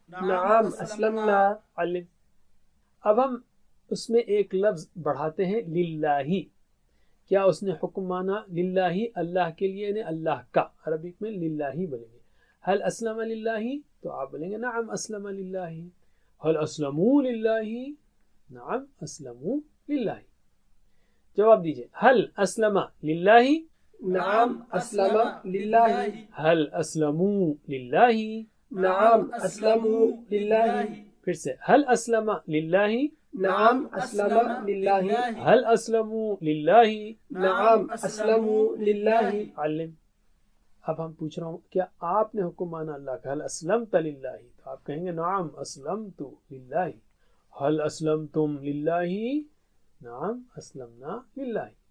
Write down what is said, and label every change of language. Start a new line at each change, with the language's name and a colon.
Arabic: نعم اسلمنا۔
Urdu: علم۔ اب ہم اس میں ایک لفظ بڑھاتے ہیں، للہ۔ کیا اس نے حکم مانا؟ للہ، اللہ کے لیے، یعنی اللہ کا، عربی میں للہ بولیں گے۔
Arabic: حل اسلم للہ،
Urdu: تو آپ بولیں گے
Arabic: نعم اسلم للہ۔ هل اسلموا للہ؟ نعم اسلموا للہ.
Urdu: جواب دیجئے.
Arabic: هل اسلم للہ؟ نعم اسلم للہ. هل اسلموا للہ؟ نعم اسلموا للہ.
Urdu: پھر سے
Arabic: هل اسلم للہ؟ نعم اسلم للہ. هل اسلموا للہ؟ نعم اسلموا للہ. علم.
Urdu: اب ہم پوچھ رہا ہوں کیا آپ نے حکم مانا اللہ کا؟
Arabic: هل اسلمت للہ؟
Urdu: تو آپ کہیں گے
Arabic: نعم اسلمت للہ. هل اسلمتم للہ؟ نعم اسلمنا للہ.